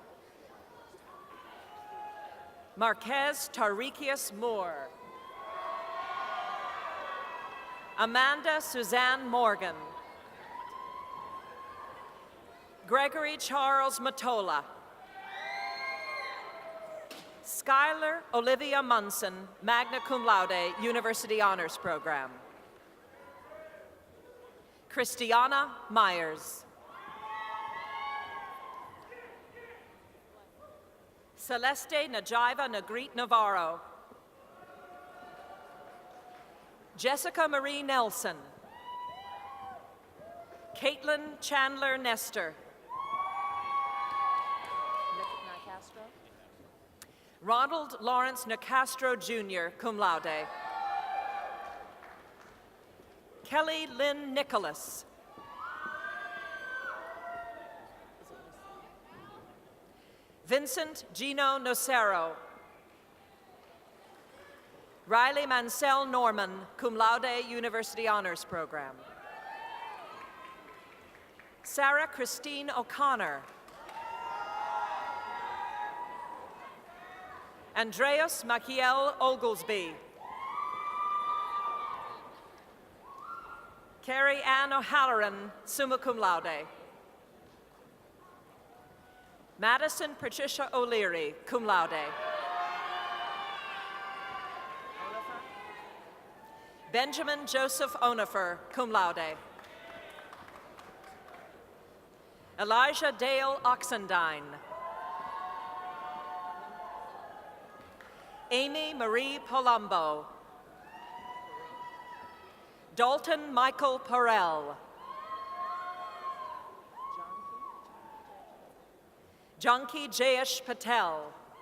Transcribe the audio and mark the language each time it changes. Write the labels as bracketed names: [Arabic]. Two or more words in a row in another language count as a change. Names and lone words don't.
[English] Marquez Tarikius Moore. Amanda Suzanne Morgan. Gregory Charles Matola. Skylar Olivia Munson, [Latin] magna cum laude, [English] University Honors Program. Christiana Myers. Celeste Najiva Nagrit Navarro. Jessica Marie Nelson. Caitlin Chandler Nestor. Ronald Lawrence Nicastro, Jr., [Latin] cum laude. [English] Kelly Lynn Nicholas. Vincent Gino Nocero. Riley Mansell Norman, [Latin] cum laude, [English] University Honors Program. Sarah Christine O'Connor. Andreas Maciel Oglesby. Carrie Ann O'Halloran, [Latin] summa cum laude. [English] Madison Patricia O'Leary, [Latin] cum laude. [English] Benjamin Joseph Onifer, [Latin] cum laude. [English] Elijah Dale Oxendine. Amy Marie Palumbo. Dalton Michael Perel. Janki Jayesh Patel.